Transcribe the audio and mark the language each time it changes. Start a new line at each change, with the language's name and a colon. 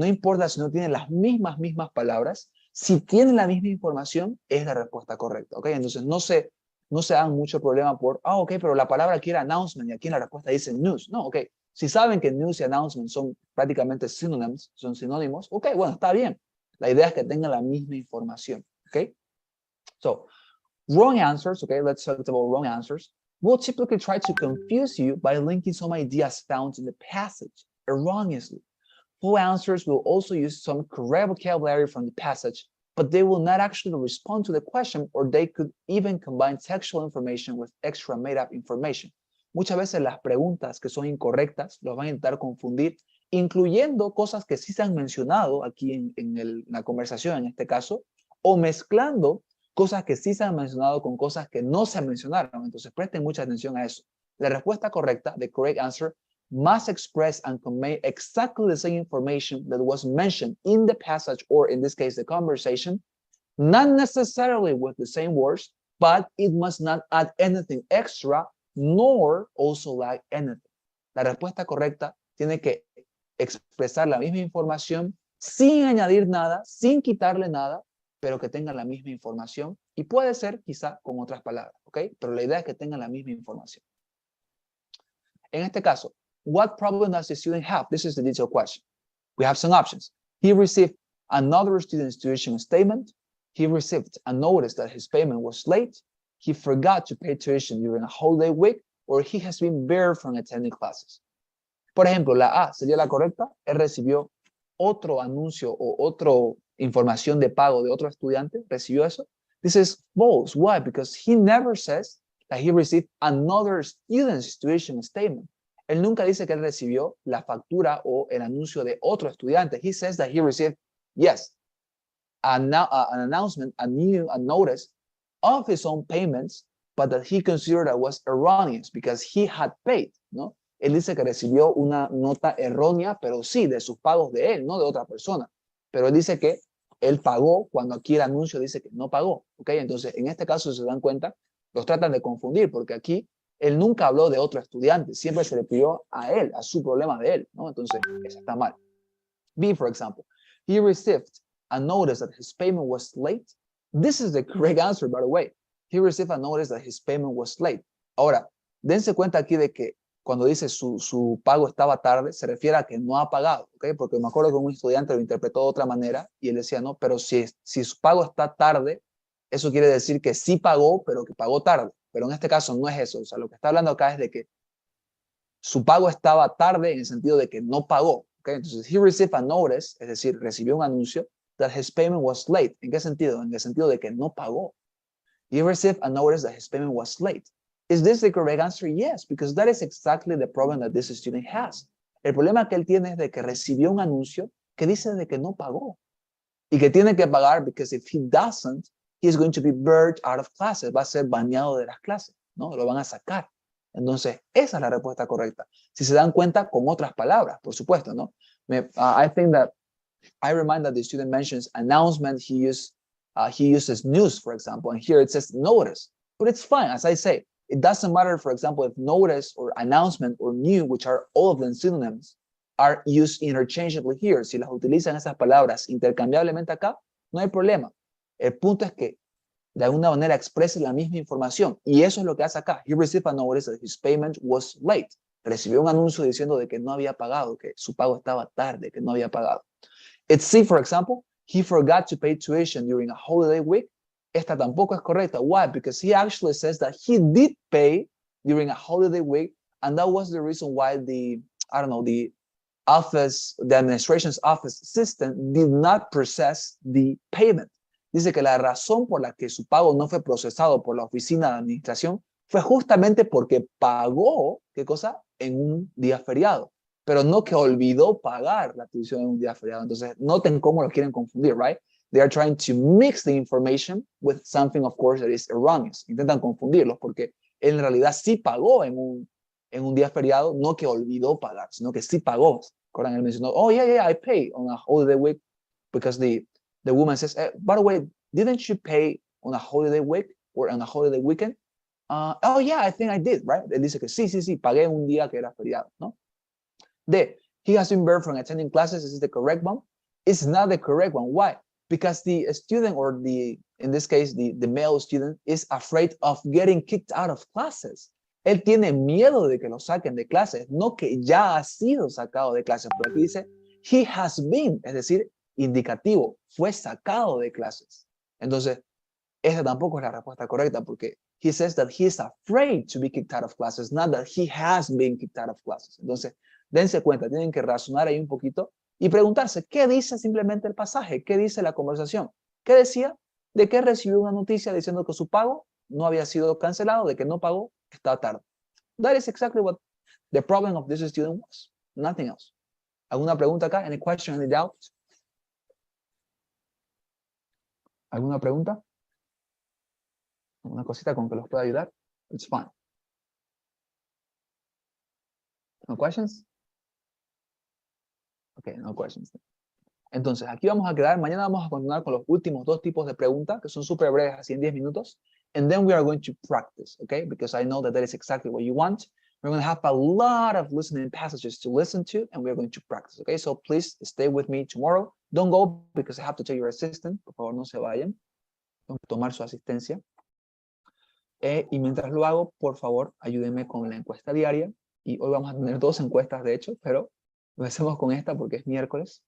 Spanish: No importa si no tiene las mismas palabras, si tiene la misma información, es la respuesta correcta, okay? Entonces no se hagan mucho problema por, okay, pero la palabra aquí era announcement y aquí en la respuesta dice news. No, okay. Si saben que news y announcement son prácticamente synonyms, son sinónimos, ok, bueno, está bien. La idea es que tengan la misma información, ok?
English: So, wrong answers, okay, let's talk about wrong answers, will typically try to confuse you by linking some ideas found in the passage erroneously. Full answers will also use some correct vocabulary from the passage, but they will not actually respond to the question, or they could even combine textual information with extra made-up information.
Spanish: Muchas veces las preguntas que son incorrectas los van a intentar confundir, incluyendo cosas que sí se han mencionado aquí en la conversación, en este caso, o mezclando cosas que sí se han mencionado con cosas que no se mencionaron. Entonces, presten mucha atención a eso. La respuesta correcta,
English: the correct answer, must express and convey exactly the same information that was mentioned in the passage, or in this case, the conversation, not necessarily with the same words, but it must not add anything extra nor also lack anything.
Spanish: La respuesta correcta tiene que expresar la misma información sin añadir nada, sin quitarle nada, pero que tenga la misma información, y puede ser quizá con otras palabras, ¿ok? Pero la idea es que tenga la misma información. En este caso,
English: what problem does the student have? This is the detailed question. We have some options. He received another student's tuition statement. He received a notice that his payment was late. He forgot to pay tuition during a holiday week, or he has been barred from attending classes.
Spanish: Por ejemplo, la A sería la correcta. Él recibió otro anuncio o otra información de pago de otro estudiante. ¿Recibió eso?
English: This is false. Why? Because he never says that he received another student's tuition statement.
Spanish: Él nunca dice que él recibió la factura o el anuncio de otro estudiante.
English: He says that he received, yes, an announcement, a notice of his own payments, but that he considered that was erroneous because he had paid, ¿no?
Spanish: Él dice que recibió una nota errónea, pero sí, de sus pagos de él, no de otra persona. Pero él dice que él pagó cuando aquí el anuncio dice que no pagó, ¿ok? Entonces, en este caso, si se dan cuenta, los tratan de confundir, porque aquí él nunca habló de otro estudiante, siempre se le pidió a él, a su problema de él, ¿no? Entonces, eso está mal.
English: B, for example, he received a notice that his payment was late. This is the correct answer, by the way. He received a notice that his payment was late.
Spanish: Ahora, dense cuenta aquí de que cuando dice su pago estaba tarde, se refiere a que no ha pagado, ¿ok? Porque me acuerdo que un estudiante lo interpretó de otra manera y él decía, no, pero si su pago está tarde, eso quiere decir que sí pagó, pero que pagó tarde. Pero en este caso no es eso. O sea, lo que está hablando acá es de que su pago estaba tarde en el sentido de que no pagó, ¿ok? Entonces,
English: he received a notice,
Spanish: es decir, recibió un anuncio,
English: that his payment was late.
Spanish: ¿En qué sentido? En el sentido de que no pagó.
English: He received a notice that his payment was late. Is this the correct answer? Yes, because that is exactly the problem that this student has.
Spanish: El problema que él tiene es de que recibió un anuncio que dice de que no pagó y que tiene que pagar,
English: because if he doesn't, he is going to be burned out of classes.
Spanish: Va a ser baneado de las clases, ¿no? Lo van a sacar. Entonces, esa es la respuesta correcta. Si se dan cuenta con otras palabras, por supuesto, ¿no?
English: I think that I remind that the student mentions announcement. He uses news, for example, and here it says notice. But it's fine, as I say. It doesn't matter, for example, if notice or announcement or new, which are all of them synonyms, are used interchangeably here.
Spanish: Si las utilizan esas palabras intercambiablemente acá, no hay problema. El punto es que de alguna manera exprese la misma información. Y eso es lo que hace acá.
English: He received a notice that his payment was late.
Spanish: Recibió un anuncio diciendo de que no había pagado, que su pago estaba tarde, que no había pagado.
English: It's C, for example, he forgot to pay tuition during a holiday week.
Spanish: Esta tampoco es correcta.
English: Why? Because he actually says that he did pay during a holiday week, and that was the reason why the administration's office system did not process the payment.
Spanish: Dice que la razón por la que su pago no fue procesado por la oficina de administración fue justamente porque pagó, ¿qué cosa? En un día feriado, pero no que olvidó pagar la tuición en un día feriado. Entonces, noten cómo lo quieren confundir, right?
English: They are trying to mix the information with something, of course, that is erroneous.
Spanish: Intentan confundirlos porque en realidad sí pagó en un día feriado, no que olvidó pagar, sino que sí pagó. Él mencionó,
English: oh, yeah, I pay on a holiday week because the woman says, by the way, didn't you pay on a holiday week or on a holiday weekend? Oh, yeah, I think I did, right?
Spanish: Él dice que sí, pagué un día que era feriado, ¿no?
English: D, he has been barred from attending classes. Is the correct one? It's not the correct one. Why? Because the student, or in this case, the male student, is afraid of getting kicked out of classes.
Spanish: Él tiene miedo de que lo saquen de clases, no que ya ha sido sacado de clases. Pero aquí dice,
English: he has been,
Spanish: es decir, indicativo, fue sacado de clases. Entonces, esta tampoco es la respuesta correcta porque
English: he says that he is afraid to be kicked out of classes, not that he has been kicked out of classes.
Spanish: Entonces, dense cuenta, tienen que razonar ahí un poquito y preguntarse, ¿qué dice simplemente el pasaje? ¿Qué dice la conversación? ¿Qué decía? De que recibió una noticia diciendo que su pago no había sido cancelado, de que no pagó, estaba tarde.
English: That is exactly what the problem of this student was. Nothing else.
Spanish: ¿Alguna pregunta acá?
English: Any question, any doubt?
Spanish: ¿Alguna pregunta? ¿Una cosita con que los pueda ayudar?
English: It's fine. No questions? Okay, no questions.
Spanish: Entonces, aquí vamos a quedar. Mañana vamos a continuar con los últimos dos tipos de preguntas, que son súper breves, así en 10 minutos.
English: And then we are going to practice, okay? Because I know that that is exactly what you want. We're going to have a lot of listening passages to listen to, and we're going to practice, okay? So please stay with me tomorrow. Don't go because I have to tell your assistant.
Spanish: Por favor, no se vayan. Tengo que tomar su asistencia. Y mientras lo hago, por favor, ayúdenme con la encuesta diaria. Y hoy vamos a tener dos encuestas, de hecho, pero empecemos con esta porque es miércoles.